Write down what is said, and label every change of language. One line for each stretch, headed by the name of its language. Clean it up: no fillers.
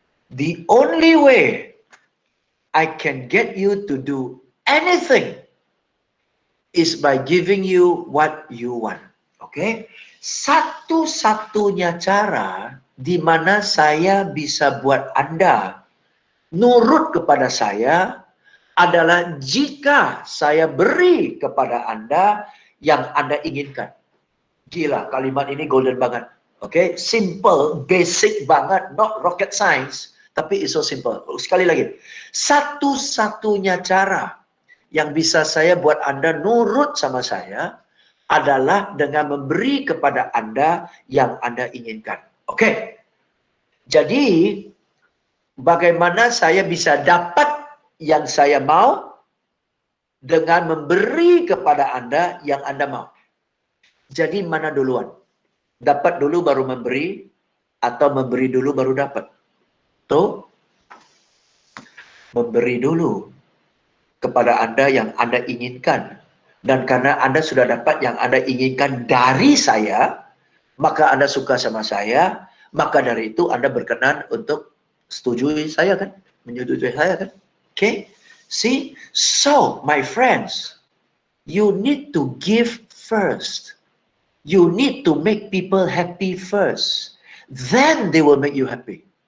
English: The only way I can get you to do anything is by giving you what you want.
Indonesian: Oke? Satu-satunya cara di mana saya bisa buat Anda nurut kepada saya adalah jika saya beri kepada Anda yang Anda inginkan. Gila, kalimat ini golden banget.
English: Oke, simple, basic banget, not rocket science, tapi it's so simple.
Indonesian: Sekali lagi, satu-satunya cara yang bisa saya buat Anda nurut sama saya adalah dengan memberi kepada Anda yang Anda inginkan. Oke. Jadi, bagaimana saya bisa dapat yang saya mau dengan memberi kepada Anda yang Anda mau? Jadi, mana duluan? Dapat dulu baru memberi atau memberi dulu baru dapat? Tuh. Memberi dulu kepada Anda yang Anda inginkan. Dan karena Anda sudah dapat yang Anda inginkan dari saya, maka Anda suka sama saya, maka dari itu Anda berkenan untuk setujui saya kan? Menyetujui saya kan? Okay? See?
English: So, my friends, you need to give first. You need to make people happy first. Then they will make you happy.